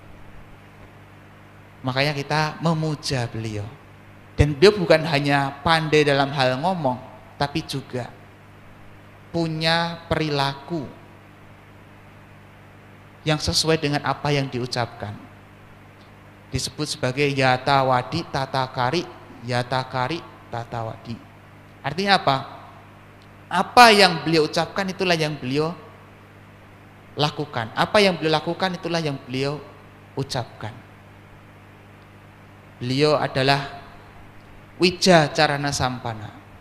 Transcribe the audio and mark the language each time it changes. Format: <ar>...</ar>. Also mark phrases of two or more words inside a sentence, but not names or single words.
<id>Makanya kita memuja beliau. Dan beliau bukan hanya pandai dalam hal ngomong, tapi juga punya perilaku yang sesuai dengan apa yang diucapkan. Disebut sebagai</id> <pi>yata wadi tata kari, yata kari tata wadi.</pi> <id>Artinya apa? Apa yang beliau ucapkan itulah yang beliau lakukan. Apa yang beliau lakukan itulah yang beliau ucapkan. Beliau adalah Wija Carana Sampana.</id>